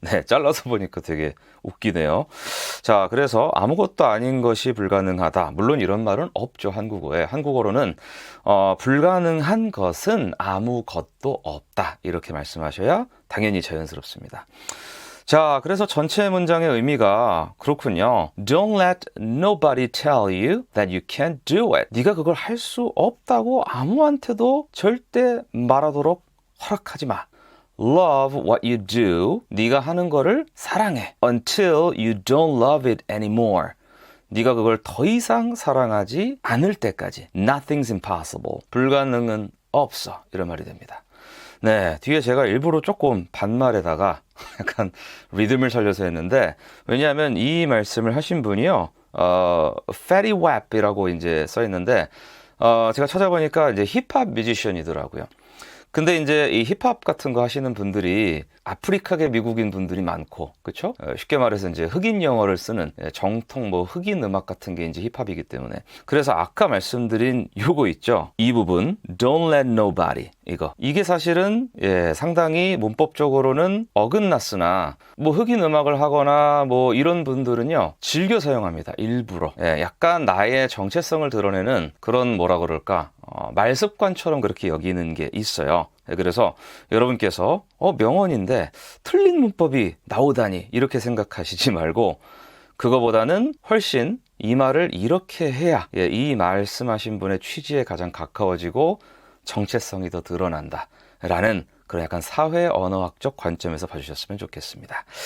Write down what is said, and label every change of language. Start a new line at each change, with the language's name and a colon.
Korean: 네, 잘라서 보니까 되게 웃기네요. 자, 그래서 아무것도 아닌 것이 불가능하다. 물론 이런 말은 없죠, 한국어에. 한국어로는 불가능한 것은 아무것도 없다. 이렇게 말씀하셔야 당연히 자연스럽습니다. 자, 그래서 전체 문장의 의미가 그렇군요.
English: Don't let nobody tell you that you can't do it.
Korean: 네가 그걸 할 수 없다고 아무한테도 절대 말하도록 허락하지 마.
English: Love what you do.
Korean: 네가 하는 거를 사랑해.
English: Until you don't love it anymore.
Korean: 네가 그걸 더 이상 사랑하지 않을 때까지.
English: Nothing's impossible.
Korean: 불가능은 없어. 이런 말이 됩니다. 네, 뒤에 제가 일부러 조금 반말에다가 약간 리듬을 살려서 했는데 왜냐하면 이 말씀을 하신 분이요, Fatty Wap이라고 이제 써 있는데 제가 찾아보니까 이제 힙합 뮤지션이더라고요. 근데 이제 이 힙합 같은 거 하시는 분들이 아프리카계 미국인 분들이 많고, 그쵸? 쉽게 말해서 이제 흑인 영어를 쓰는 정통 뭐 흑인 음악 같은 게 이제 힙합이기 때문에. 그래서 아까 말씀드린 요거 있죠? 이 부분,
English: don't let nobody.
Korean: 이게 사실은 상당히 문법적으로는 어긋났으나 뭐 흑인 음악을 하거나 뭐 이런 분들은요, 즐겨 사용합니다. 일부러. 약간 나의 정체성을 드러내는 그런 뭐라 그럴까? 말습관처럼 그렇게 여기는 게 있어요. 그래서 여러분께서 명언인데 틀린 문법이 나오다니 이렇게 생각하시지 말고 그거보다는 훨씬 이 말을 이렇게 해야 이 말씀하신 분의 취지에 가장 가까워지고 정체성이 더 드러난다 라는 그런 약간 사회 언어학적 관점에서 봐주셨으면 좋겠습니다.